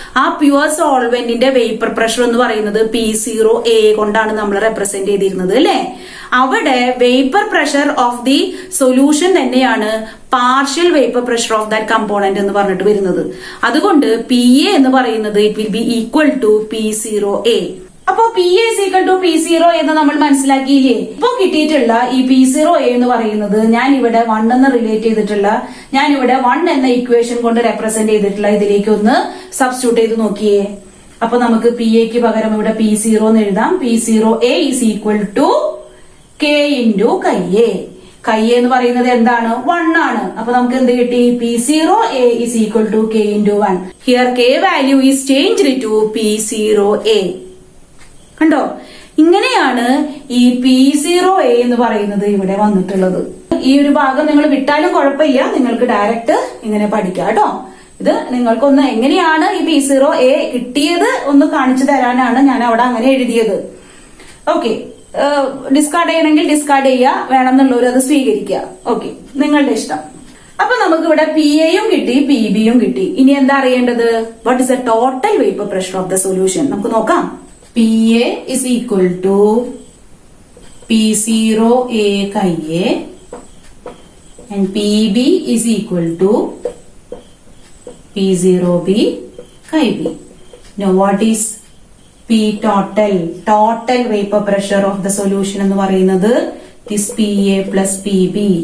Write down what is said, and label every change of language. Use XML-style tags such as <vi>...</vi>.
<ml>ആ pure സോൾവെന്റിന്റെ vapour pressure എന്ന് പറയുന്നത് P0A കൊണ്ടാണ് നമ്മൾ റെപ്രസെന്റ് ചെയ്തിരുന്നത് അല്ലെ.</ml> <en>അവിടെ vapour pressure of the solution തന്നെയാണ് partial vapour pressure of that component</en> <ml>എന്ന് പറഞ്ഞിട്ട് വരുന്നത്.</ml> <en>അതുകൊണ്ട് PA</en> <ml>എന്ന് പറയുന്നത്</ml> <en>It will be equal to P0A.</en> <ml>അപ്പോ</ml> <en>PA is equal to P0</en> <ml>എന്ന് നമ്മൾ മനസ്സിലാക്കിയില്ലേ. ഇപ്പൊ കിട്ടിയിട്ടുള്ള ഈ P0A എന്ന് പറയുന്നത് ഞാൻ ഇവിടെ 1 എന്ന് റിലേറ്റ് ചെയ്തിട്ടുള്ള, ഞാൻ ഇവിടെ 1 എന്ന ഇക്വേഷൻ കൊണ്ട് റെപ്രസെന്റ് ചെയ്തിട്ടുള്ള ഇതിലേക്ക് ഒന്ന് സബ്സ്റ്റിറ്റ്യൂട്ട് ചെയ്ത് നോക്കിയേ. അപ്പൊ നമുക്ക് PAക്ക് പകരം ഇവിടെ P0 എന്ന് എഴുതാം.</ml> <en>P0A is equal to K into chi A.</en> <ml>chi A എന്ന് പറയുന്നത് എന്താണ്? 1 ആണ്. അപ്പൊ നമുക്ക് എന്ത് കിട്ടി?</ml> <en>P0A is equal to K into 1. Here K value is changed to P0A.</en> <ml>കണ്ടോ? ഇങ്ങനെയാണ് ഈ P0A എന്ന് പറയുന്നത് ഇവിടെ വന്നിട്ടുള്ളത്. ഈ ഒരു ഭാഗം നിങ്ങൾ വിട്ടാലും കുഴപ്പമില്ല, നിങ്ങൾക്ക് ഡയറക്റ്റ് ഇങ്ങനെ പഠിക്കാം കേട്ടോ. ഇത് നിങ്ങൾക്കൊന്ന് എങ്ങനെയാണ് ഈ P0A കിട്ടിയത് ഒന്ന് കാണിച്ചു തരാനാണ് ഞാൻ അവിടെ അങ്ങനെ എഴുതിയത്. ഓക്കെ, ഡിസ്കാർഡ് ചെയ്യണമെങ്കിൽ ഡിസ്കാർഡ് ചെയ്യുക, വേണമെന്നുള്ളവർ അത് സ്വീകരിക്കുക. ഓക്കെ, നിങ്ങളുടെ ഇഷ്ടം. അപ്പൊ നമുക്ക് ഇവിടെ PA യും കിട്ടി, PB യും കിട്ടി. ഇനി എന്താ അറിയേണ്ടത്?</ml> <en>What is the total vapour pressure of the solution?</en> <ml>നമുക്ക് നോക്കാം.</ml> <en>PA is equal to P0A chi A and PB is equal to P0B chi B. Now what is P total? Total vapor pressure of the solution</en> <ml>എന്ന് പറയുന്നത്</ml> <en>is PA plus PB.</en>